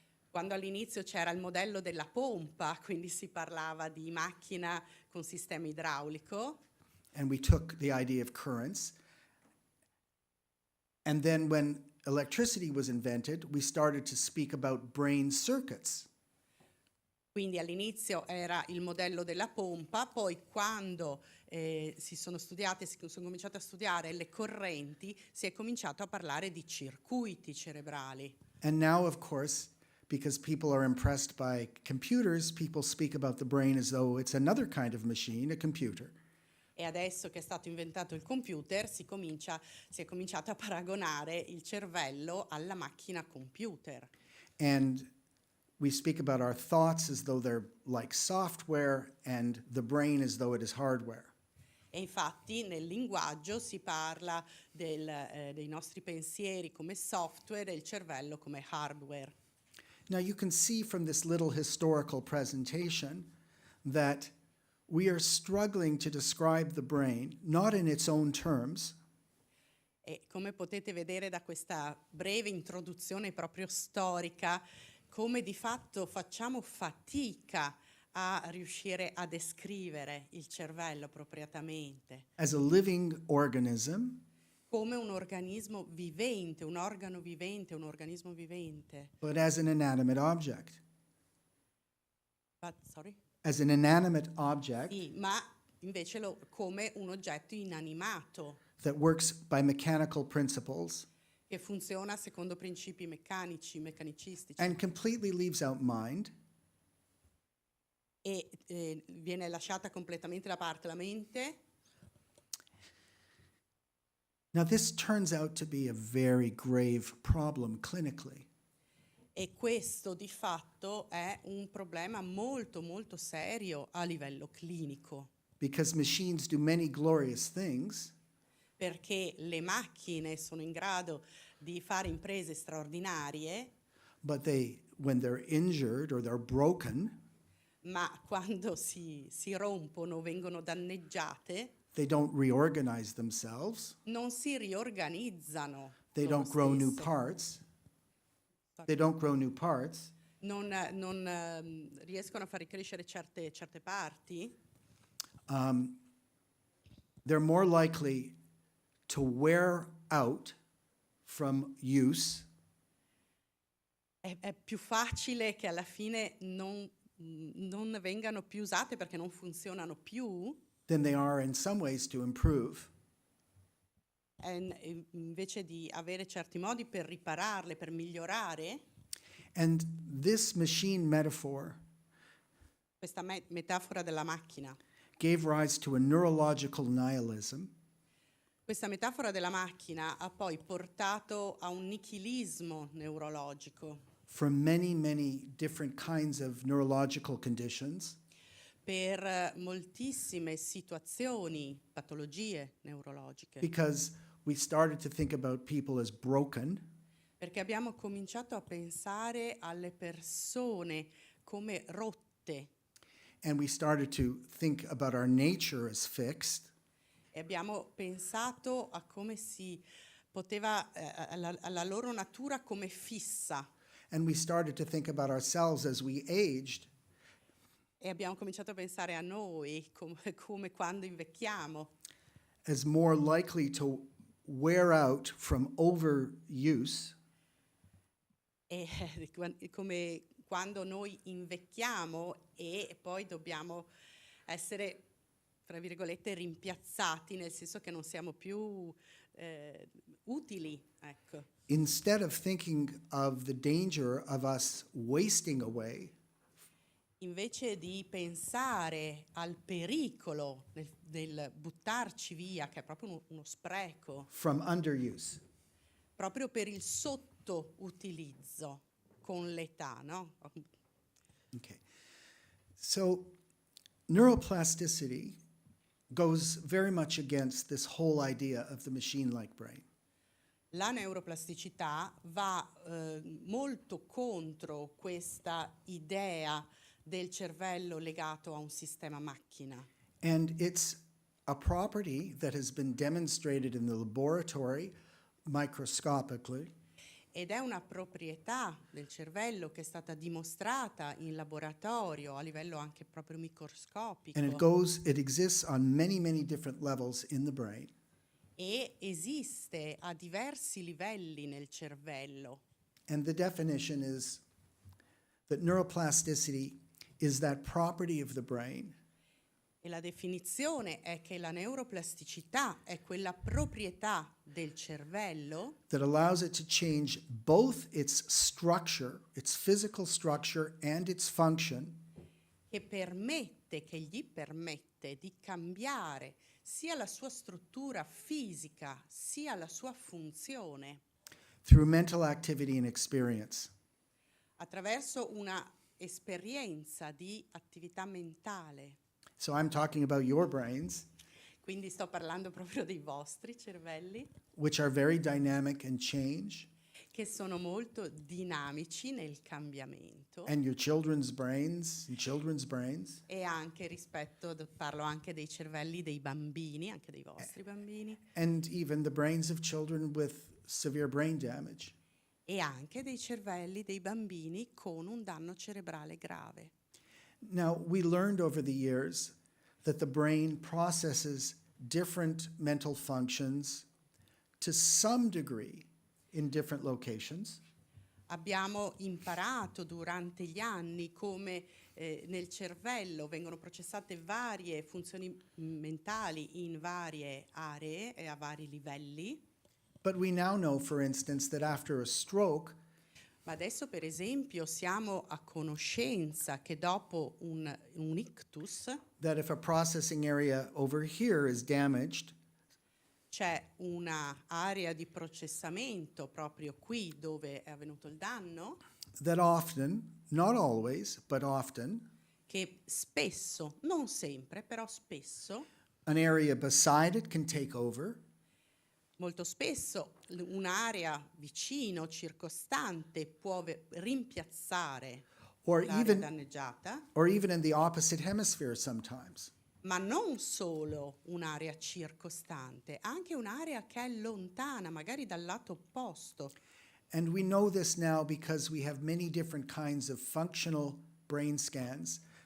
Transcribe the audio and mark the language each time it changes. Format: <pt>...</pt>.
<it>Quando all'inizio c'era il modello della pompa, quindi si parlava di macchina con sistema idraulico,</it> <en>And we took the idea of currents. And then when electricity was invented, we started to speak about brain circuits.</en> <it>quindi all'inizio era il modello della pompa, poi quando si sono cominciate a studiare le correnti, si è cominciato a parlare di circuiti cerebrali.</it> <en>And now, of course, because people are impressed by computers, people speak about the brain as though it's another kind of machine, a computer.</en> <it>E adesso che è stato inventato il computer, si è cominciato a paragonare il cervello alla macchina computer.</it> <en>And we speak about our thoughts as though they're like software and the brain as though it is hardware.</en> <it>E infatti nel linguaggio si parla dei nostri pensieri come software e il cervello come hardware.</it> <en>Now you can see from this little historical presentation that we are struggling to describe the brain, not in its own terms,</en> <it>E come potete vedere da questa breve introduzione proprio storica, come di fatto facciamo fatica a riuscire a descrivere il cervello appropriatamente,</it> <en>as a living organism,</en> <it>come un organismo vivente, un organo vivente, un organismo vivente.</it> <en>but as an inanimate object. Sorry? As an inanimate object</en> <it>Sì, ma invece come un oggetto inanimato</it> <en>that works by mechanical principles</en> <it>che funziona secondo principi meccanicistici</it> <en>and completely leaves out mind,</en> <it>e viene lasciata completamente da parte la mente.</it> <en>now this turns out to be a very grave problem clinically.</en> <it>E questo di fatto è un problema molto molto serio a livello clinico,</it> <en>Because machines do many glorious things,</en> <it>perché le macchine sono in grado di fare imprese straordinarie,</it> <en>but when they're injured or they're broken,</en> <it>ma quando si rompono o vengono danneggiate,</it> <en>they don't reorganize themselves.</en> <it>non si riorganizzano.</it> <en>They</en> <it>loro</it> <en>don't grow new</en> <it>stesse.</it> <en>parts. They don't grow new parts.</en> <it>Non riescono a far ricrescere certe parti,</it> <en>They're more likely to wear out from use</en> <it>è più facile che alla fine non vengano più usate perché non funzionano più,</it> <en>than they are in some ways to improve.</en> <it>invece di avere certi modi per ripararle, per migliorare.</it> <en>And this machine metaphor</en> <it>Questa metafora della macchina.</it> <en>gave rise to a neurological nihilism</en> <it>Questa metafora della macchina ha poi portato a un nichilismo neurologico</it> <en>from many, many different kinds of neurological conditions,</en> <it>per moltissime situazioni, patologie neurologiche,</it> <en>because we started to think about people as broken,</en> <it>perché abbiamo cominciato a pensare alle persone come rotte</it> <en>and we started to think about our nature as fixed,</en> <it>e abbiamo pensato a come si poteva, alla loro natura come fissa.</it> <en>and we started to think about ourselves as we aged</en> <it>E abbiamo cominciato a pensare a noi come quando invecchiamo,</it> <en>as more likely to wear out from overuse</en> <it>e come quando noi invecchiamo e poi dobbiamo essere, tra virgolette, rimpiazzati, nel senso che non siamo più utili, ecco.</it> <en>instead of thinking of the danger of us wasting away,</en> <it>Invece di pensare al pericolo del buttarci via, che è proprio uno spreco,</it> <en>from underuse.</en> <it>proprio per il sottoutilizzo con l'età, no?</it> <en>Okay. So neuroplasticity goes very much against this whole idea of the machine-like brain.</en> <it>La neuroplasticità va molto contro questa idea del cervello legato a un sistema macchina.</it> <en>And it's a property that has been demonstrated in the laboratory microscopically,</en> <it>Ed è una proprietà del cervello che è stata dimostrata in laboratorio a livello anche proprio microscopico</it> <en>and it exists on many, many different levels in the brain.</en> <it>e esiste a diversi livelli nel cervello.</it> <en>And the definition is that neuroplasticity is that property of the brain</en> <it>E la definizione è che la neuroplasticità è quella proprietà del cervello</it> <en>that allows it to change both its structure, its physical structure, and its function</en> <it>che gli permette di cambiare sia la sua struttura fisica sia la sua funzione</it> <en>through mental activity and experience.</en> <it>attraverso una esperienza di attività mentale.</it> <en>So I'm talking about your brains,</en> <it>Quindi sto parlando proprio dei vostri cervelli,</it> <en>which are very dynamic and change,</en> <it>che sono molto dinamici nel cambiamento</it> <en>and your children's brains and children's brains.</en> <it>e anche parlo anche dei cervelli dei bambini, anche dei vostri bambini,</it> <en>And even the brains of children with severe brain damage.</en> <it>e anche dei cervelli dei bambini con un danno cerebrale grave.</it> <en>Now, we learned over the years that the brain processes different mental functions to some degree in different locations.</en> <it>Abbiamo imparato durante gli anni come nel cervello vengono processate varie funzioni mentali in varie aree e a vari livelli.</it> <en>But we now know, for instance, that after a stroke,</en> <it>Ma adesso, per esempio, siamo a conoscenza che dopo un ictus</it> <en>that if a processing area over here is damaged,</en> <it>c'è una area di processamento proprio qui dove è avvenuto il danno,</it> <en>that often, not always, but often,</en> <it>che spesso, non sempre, però spesso,</it> <en>an area beside it can take over,</en> <it>molto spesso un'area vicino, circostante, può rimpiazzare</it> <en>or</en> <it>l'area</it> <en>even,</en> <it>danneggiata,</it> <en>or even in the opposite hemisphere sometimes.</en> <it>ma non solo un'area circostante, anche un'area che è lontana, magari dal lato opposto.</it> <en>And we know this now because we have many different kinds of functional brain scans</en>